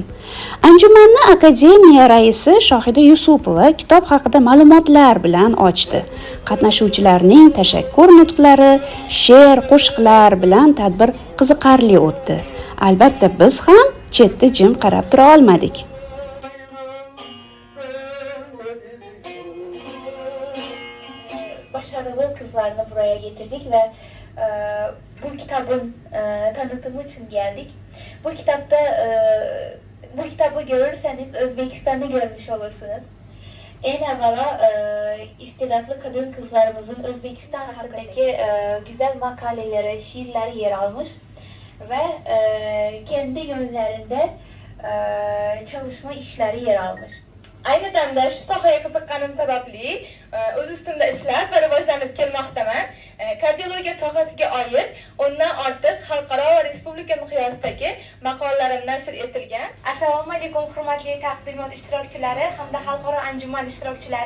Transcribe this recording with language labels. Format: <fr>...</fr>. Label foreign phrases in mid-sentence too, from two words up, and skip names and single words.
<uz>Anjumanni akademiya raisi Shohida Yusupova kitob haqida ma'lumotlar bilan ochdi. Qatnashuvchilarning tashakkur nutqlari, she'r, qo'shiqlar bilan tadbir qiziqarli o'tdi. Albatta biz ham chetda jim qarab tura olmadik.</uz> <tr>Başarılı kızlarını buraya getirdik ve bu kitabın tanıtımı için geldik. Bu kitapta bu kitabı görürseniz Özbekistan'ı görmüş olursunuz. En evvela istedatlı kadın kızlarımızın Özbekistan hakkındaki güzel makaleleri, şiirleri yer almış ve kendi yönlerinde çalışma işleri yer almış.</tr> <uz>Ayni damda shu sohaga qiziqqanim sababli o'z ustimda ishlab va rivojlanib kelmoqdaman. Kardiologiya sohasiga oid o'ndan ortiq xalqaro va respublika miqyosidagi maqolalarim nashr etilgan. Assalomu alaykum hurmatli taqdimot ishtirokchilari hamda xalqaro anjuman ishtirokchilari.</uz>